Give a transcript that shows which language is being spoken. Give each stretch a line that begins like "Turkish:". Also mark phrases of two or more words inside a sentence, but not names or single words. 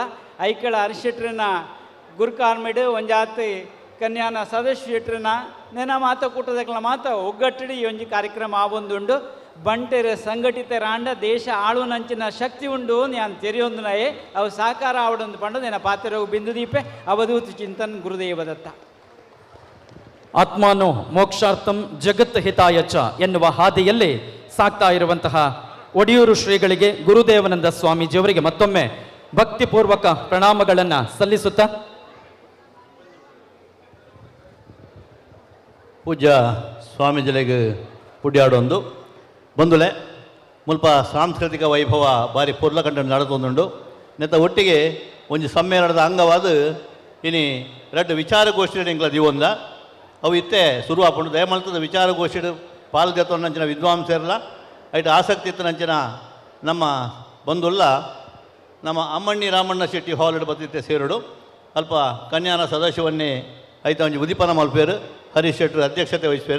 Tulu: ಐಕಳ ಅರಿಶೆಟ್ರಿನ ಗುರುಕಾರ್ಮೆಡು ಒಂಜಾತ ಕನ್ಯಾನ ಸದಸ್ಯಟ್ರನ ನೆನ ಮಾತ ಕೂಟದಕ್ಲ ಮಾತ ಒಗ್ಗಟ್ಟಿಡಿ ಈ ಒಂಜಿ ಕಾರ್ಯಕ್ರಮ ಆವೊಂದುಂಡು. ಬಂಟೆರ ಸಂಘಟಿತ ರಾಂಡ ದೇಶ ಆಳುನಂಚಿನ ಶಕ್ತಿ ಉಂಡು ನಾನು ತೆರೆಯೊಂದುನಯೇ ಅವು ಸಾಕಾರ ಆವಡೊಂದು ಪಂಡ ನೆನ ಪಾತ್ರೆವು ಬಿಂದು ದೀಪೆ ಅವಧೂತು ಚಿಂತನ್ ಗುರುದೇವದತ್ತ.
Sanskrit: आत्मनो मोक्षार्थं जगत् हिताय च
Kannada: ಎನ್ನುವ ಹಾದಿಯಲ್ಲಿ ಸಾಕ್ತಾ ಇರುವಂತಹ ಒಡಿಯೂರು ಶ್ರೀಗಳಿಗೆ ಗುರುದೇವಾನಂದ ಸ್ವಾಮೀಜಿಯವರಿಗೆ ಮತ್ತೊಮ್ಮೆ ಭಕ್ತಿಪೂರ್ವಕ ಪ್ರಣಾಮಗಳನ್ನು ಸಲ್ಲಿಸುತ್ತಾ
Tulu: ಪೂಜ್ಯ ಸ್ವಾಮೀಜಿಗಳಿಗೆ ಪುಡ್ಯಾಡೊಂದು ಬಂದುಲೆ ಮುಲ್ಪ ಸಾಂಸ್ಕೃತಿಕ ವೈಭವ ಬಾರಿ ಪೊರ್ಲಕಂಡ ನಡೆದೊಂದುಂಡು ನೆತ್ತ ಒಟ್ಟಿಗೆ ಒಂಜಿ ಸಮ್ಮೇಳನದ ಅಂಗವಾದ ಇನಿ ರೆಡ್ ವಿಚಾರಗೋಷ್ಠಿ ಎಂಗ್ಲ ದಿವೊಂದ ಅವು ಇತ್ತೆ ಶುರು ಆಪುಂಡು ದಯಮಲ್ತದ ವಿಚಾರಗೋಷ್ಠಿ ಪಾಲ್ಗೊತ್ತೊಂದಂಚಿನ ವಿದ್ವಾಂಸರ್ಲ ಐಟ್ ಆಸಕ್ತಿ ಇತ್ತನಂಚಿನ ನಮ್ಮ ಬಂದುಲ್ಲ ನಮ್ಮ ಅಮ್ಮಣ್ಣಿ ರಾಮಣ್ಣ ಶೆಟ್ಟಿ ಹಾಲ್ ಬತ್ತಿತ್ತೆ ಸೇರುಡು ಅಲ್ಪ ಕನ್ಯಾನ ಸದಸ್ಯವನ್ನೇ ಐತ ಒಂಜಿ ಉದಿಪನ ಮಲ್ಪೇರು ಹರೀಶ್ ಶೆಟ್ರು ಅಧ್ಯಕ್ಷತೆ ವಹಿಸ್ಪೇರು.